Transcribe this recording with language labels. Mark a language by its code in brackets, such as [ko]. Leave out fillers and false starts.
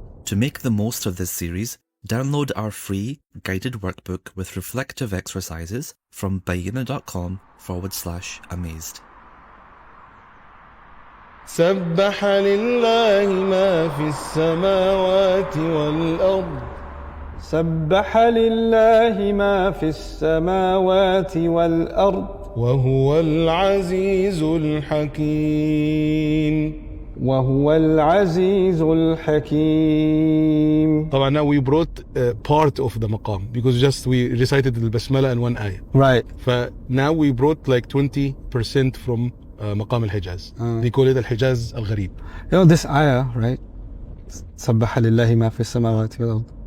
[en] To make the most of this series, download our free guided workbook with reflective exercises from bayina.com/amazed. [ar] سبح لله ما في السماوات والأرض. سبح لله ما في السماوات والأرض. وهو العزيز الحكيم. وهو العزيز الحكيم. طبعا [en] now we brought part of the maqam because just we recited the basmala in one ayah. Right. Now we brought like 20% from maqam al-Hijaz. They call it al-Hijaz al-Gharib. You know this ayah, right? [ar] سبح لله ما في السماوات والأرض.